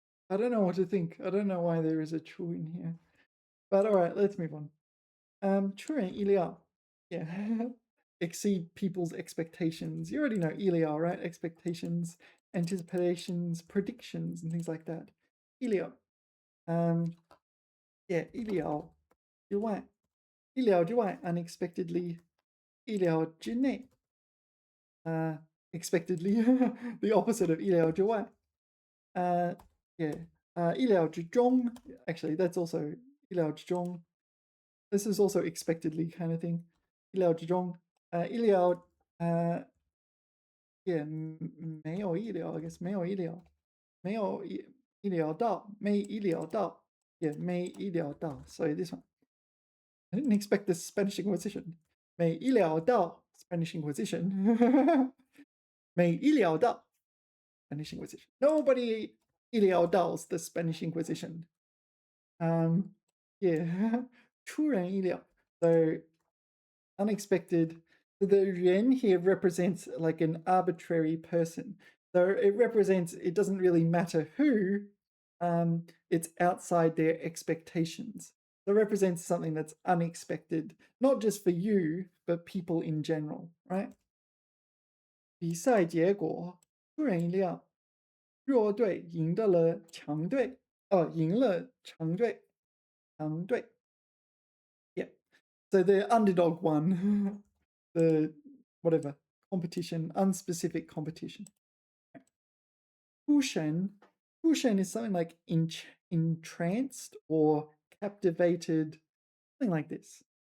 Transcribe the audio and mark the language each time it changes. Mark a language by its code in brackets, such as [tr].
[en] I don't know what to think. I don't know why there is a 出 in here. But all right, let's move on. 出人意料.Yeah. Exceed people's expectations. You already know 意料, right? Expectations, anticipations, predictions, and things like that. [zh] 意料. Yeah, 意料之外. [en] 意料之外, unexpectedly. 意料之内.Expectedly. The opposite of 意料之外. [zh] Yeah. 意料之中. [en] Actually, that's also 意料之中. This is also expectedly kind of thing. [zh] 意料之中. 意料 yeah, 没有意料, [en] I guess [zh] 没有意料. 没有意料到.没意料到.Yeah, 没意料到. [en] So this one. I didn't expect this Spanish Inquisition. [zh] 没意料到 [en] Spanish Inquisition. [zh] 没意料到 Spanish Inquisition. [en] Nobody 意料到 the Spanish Inquisition. Yeah. 出人意料. So unexpected. The yuan here represents like an arbitrary person. So it represents, it doesn't really matter who, it's outside their expectations. So it represents something that's unexpected, not just for you, but people in general, right? [zh] 比赛结果出人意料，弱队赢得了强队，赢了强队，强队。 [en] Yeah. So the underdog won. The whatever competition, unspecific competition. 出神, 出神 is something like entranced or captivated, something like this.